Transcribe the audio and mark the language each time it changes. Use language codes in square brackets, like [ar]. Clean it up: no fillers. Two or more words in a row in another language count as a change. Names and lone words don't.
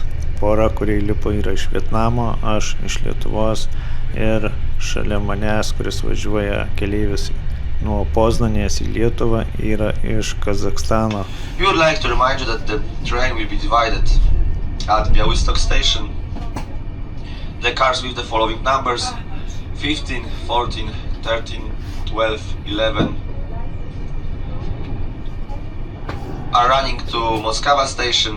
[lt] Pora, kurie lipo, yra iš Vietnamo, aš iš Lietuvos ir šalia manęs, kuris važiuoja keleivis nuo Poznanės į Lietuvą, yra iš Kazakstano. [en] We would like to remind you that the train will be divided at Białystok station. The cars with the following numbers 15, 14, 13, 12, 11 are running to Moskva station.